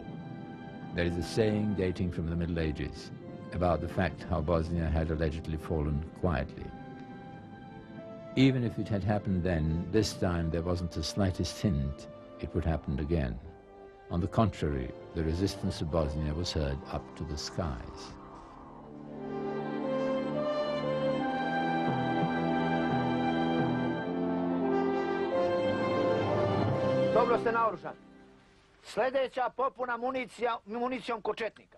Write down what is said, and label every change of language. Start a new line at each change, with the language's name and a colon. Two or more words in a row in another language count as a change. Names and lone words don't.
English: There is a saying dating from the Middle Ages about the fact how Bosnia had allegedly fallen quietly. Even if it had happened then, this time there wasn't the slightest hint it would happen again. On the contrary, the resistance of Bosnia was heard up to the skies.
Bosnian: Dobro ste naoružani. Sljedeća popuna municijom kod četnika.